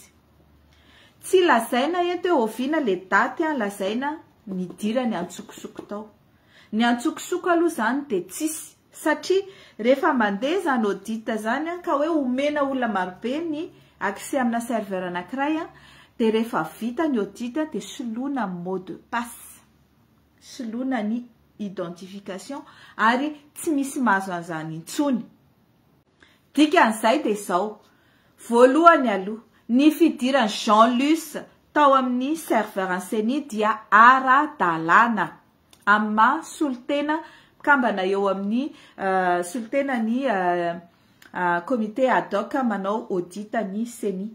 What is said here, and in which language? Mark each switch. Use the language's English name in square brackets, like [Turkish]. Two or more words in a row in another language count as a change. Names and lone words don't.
[Malagasy] Tsy lazaina eto hoe oviana le daty lazaina nidira ny antsokosoko tao. Ny antsokosoko aloha zany dia tsisy satria rehefa mandeha zany audit zany ka hoe omena olona marobe ny accès amina serveur anankiray dia rehefa vita ny audit dia soloina [French] mot de passe, [Malagasy] soloina ny identification ary tsy misy mahazo an'izany intsony. Dikan'izay dia izao voalohany aloha ny fidirany Jean-Luc tao amin'ny serveur ny CENI dia ara-dalàna amin'ny maha solotena kambana eo amin'ny solotena ny [French] comité ad hoc [Malagasy] manao audit ny CENI.